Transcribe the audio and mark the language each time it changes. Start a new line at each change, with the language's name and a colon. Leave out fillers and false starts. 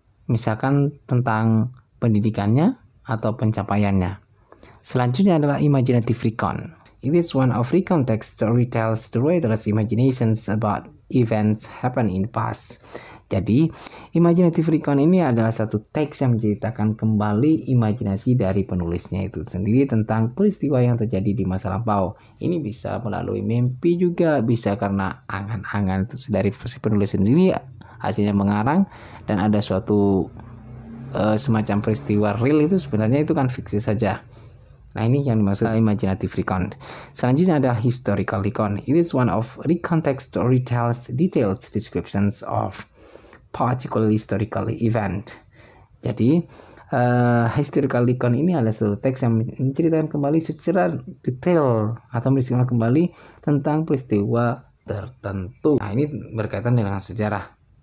Indonesian: Misalkan tentang pendidikannya atau pencapaiannya. Selanjutnya adalah imaginative recon.
English: It is one of recon text that retells the reader's imaginations about events happen in the past.
Indonesian: Jadi, imaginative recon ini adalah satu teks yang menceritakan kembali imajinasi dari penulisnya itu sendiri tentang peristiwa yang terjadi di masa lampau. Ini bisa melalui mimpi juga, bisa karena angan-angan dari si penulis sendiri hasilnya mengarang, dan ada suatu semacam peristiwa real itu sebenarnya itu kan fiksi saja. Nah, ini yang dimaksud imaginative recon. Selanjutnya adalah historical recon.
English: It is one of recon text that retells detailed descriptions of particular historical event.
Indonesian: Jadi historical recon ini adalah suatu teks yang menceritakan kembali secara detail atau menceritakan kembali tentang peristiwa tertentu. Nah, ini berkaitan dengan sejarah.